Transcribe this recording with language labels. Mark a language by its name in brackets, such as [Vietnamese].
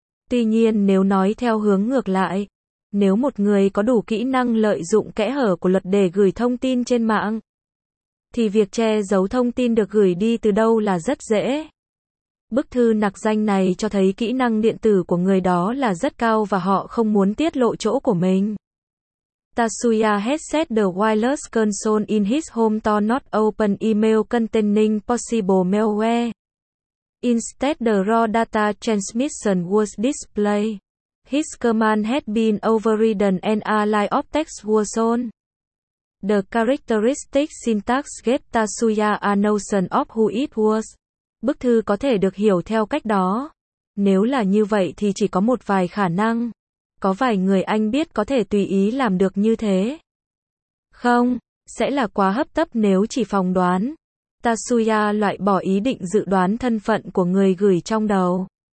[Vietnamese] Tuy nhiên nếu nói theo hướng ngược lại, nếu một người có đủ kỹ năng lợi dụng kẽ hở của luật để gửi thông tin trên mạng, thì việc che giấu thông tin được gửi đi từ đâu là rất dễ. Bức thư nặc danh này cho thấy kỹ năng điện tử của người đó là rất cao và họ không muốn tiết lộ chỗ của mình. [English] Tatsuya has set the wireless console in his home to not open email containing possible malware. Instead, the raw data transmission was displayed. His command had been overridden and a line of text was shown. The characteristic syntax gave Tatsuya a notion of who it was. [Vietnamese] Bức thư có thể được hiểu theo cách đó. Nếu là như vậy thì chỉ có một vài khả năng. Có vài người anh biết có thể tùy ý làm được như thế. Không, sẽ là quá hấp tấp nếu chỉ phỏng đoán. Tatsuya loại bỏ ý định dự đoán thân phận của người gửi trong đầu.